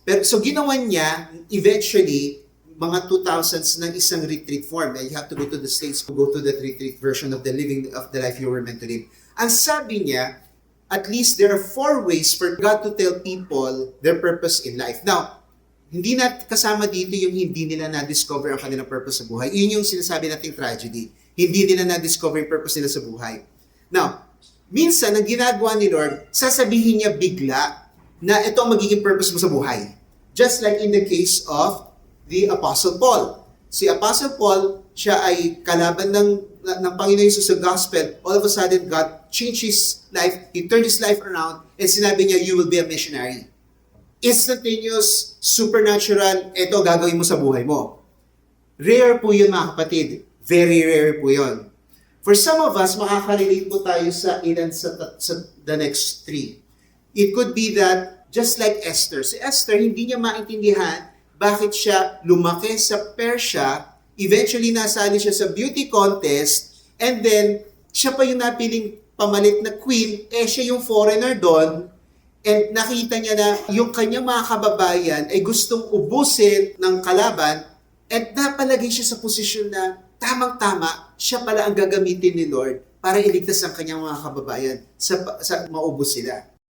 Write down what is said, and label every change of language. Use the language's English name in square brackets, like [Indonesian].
[Filipino] Pero so ginawa niya eventually mga 2000s ng isang retreat form. [English] You have to go to the States to go to that retreat version of the living of the life you were meant to live. [Filipino] Ang sabi niya, [English] at least there are 4 ways for God to tell people their purpose in life. [Filipino] Now, hindi na kasama dito yung hindi nila na-discover ang kanilang purpose sa buhay. Yun yung sinasabi nating tragedy. Hindi nila na-discover yung purpose nila sa buhay. Now, minsan, ang ginagawa ni Lord, sasabihin niya bigla na ito ang magiging purpose mo sa buhay. [English] Just like in the case of the Apostle Paul. [Filipino] Si Apostle Paul, siya ay kalaban ng Panginoon Jesus sa gospel. [English] All of a sudden, God changed his life. He turned his life around and [Filipino] sinabi niya, [English] you will be a missionary. [Filipino] instantaneous, supernatural, ito gagawin mo sa buhay mo. Rare po yun mga kapatid. Very rare po yun. [English] For some of us, [Filipino] makaka-relate po tayo sa ilan sa the next three. [English] It could be that, just like Esther. [Filipino] Si Esther, hindi niya maintindihan bakit siya lumaki sa Persia, eventually nasali siya sa beauty contest, and then, siya pa yung napiling pamalit na queen, siya yung foreigner doon, and nakita niya na yung kanyang mga kababayan ay gustong ubusin ng kalaban, at napalagay siya sa posisyon na tamang-tama, siya pala ang gagamitin ni Lord para iligtas ang kanyang mga kababayan sa maubos sila.